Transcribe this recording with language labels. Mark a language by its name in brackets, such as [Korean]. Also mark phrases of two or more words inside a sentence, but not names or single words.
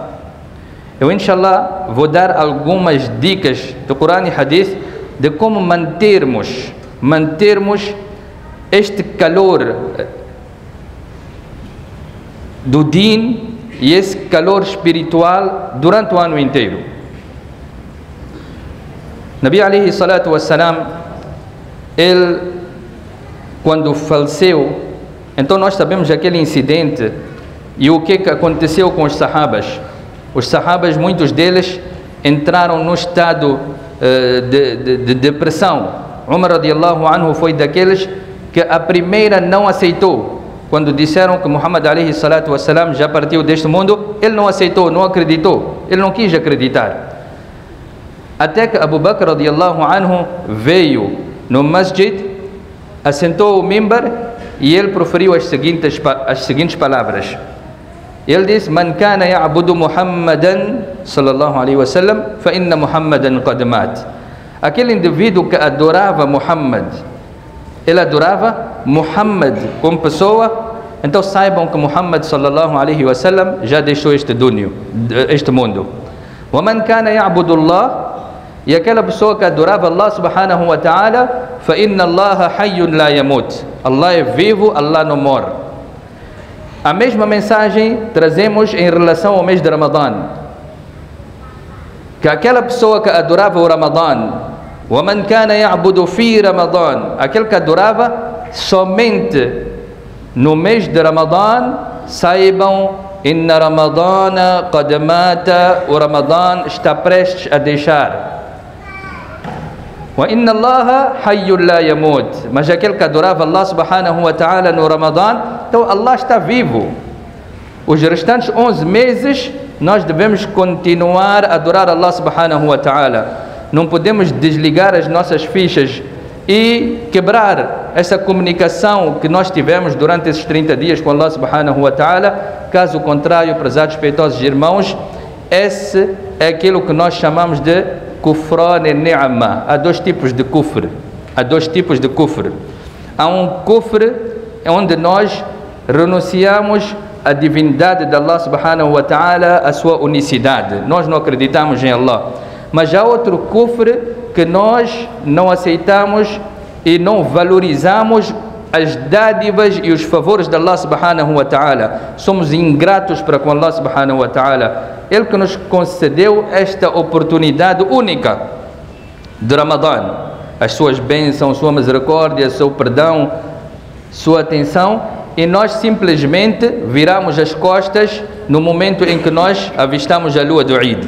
[Portuguese] Eu, inshallah, vou dar algumas dicas do Coran e Hadith de como mantermos este calor do Din e esse calor espiritual durante o ano inteiro. [Arabic] نبي عليه الصلاة والسلام, [Portuguese] ele, quando faleceu, então nós sabemos aquele incidente. E o que aconteceu com os sahabas? Os sahabas, muitos deles, entraram no estado de depressão. Umar [Arabic] رضي الله عنه [Portuguese] foi daqueles que a primeira não aceitou. Quando disseram que Muhammad [Arabic] عليه الصلاة والسلام [Portuguese] já partiu deste mundo, ele não aceitou, não acreditou, ele não quis acreditar. Até que Abu Bakr [Arabic] رضي الله عنه [Portuguese] veio no masjid, assentou o mimbar e ele proferiu as seguintes palavras. Ele disse: [Arabic] من كان يعبد محمدا صلى الله عليه وسلم فإن محمدا قد مات. [Portuguese] Aquele indivíduo que adorava Muhammad, ele adorava Muhammad como pessoa, então saibam que Muhammad [Arabic] صلى الله عليه وسلم [Portuguese] já deixou este mundo. [Arabic] ومن كان يعبد الله, [Portuguese] e aquela pessoa que adorava Allah [Arabic] سبحانه وتعالى, فإن الله حي لا يموت. [Portuguese] Allah é vivo, Allah não morre. A mesma mensagem trazemos em relação ao mês de Ramadã, que aquela pessoa que adorava o Ramadã, [Arabic] ومن كان يعبد في [Portuguese] Ramadã, aquele que adorava somente no mês de Ramadã, saibam, [Arabic] إن رمضان قد مات, [Portuguese] o Ramadã está prestes a deixar. [Arabic] وإن الله حي لا يموت, [Portuguese] mas aquele que adorava Allah [Arabic] سبحانه وتعالى [Portuguese] no Ramadã, então Allah está vivo. Os restantes 11 meses nós devemos continuar a adorar Allah [Arabic] سبحانه وتعالى. [Portuguese] Não podemos desligar as nossas fichas e quebrar essa comunicação que nós tivemos durante esses 30 dias com Allah [Arabic] سبحانه وتعالى. [Portuguese] Caso contrário, prezados respeitosos irmãos, esse é aquilo que nós chamamos de [Arabic] كفران نعمة. [Portuguese] Há dois tipos de kufr. Há um kufr onde nós renunciamos à divindade de Allah [Arabic] سبحانه وتعالى, [Portuguese] a sua unicidade. Nós não acreditamos em Allah. Mas há outro kufr que nós não aceitamos e não valorizamos as dádivas e os favores de Allah [Arabic] سبحانه وتعالى. [Portuguese] Somos ingratos para com Allah [Arabic] سبحانه وتعالى. [Portuguese] Ele que nos concedeu esta oportunidade única de Ramadã, as suas bênçãos, sua misericórdia, seu perdão, sua atenção, e nós simplesmente viramos as costas no momento em que nós avistamos a lua do Eid.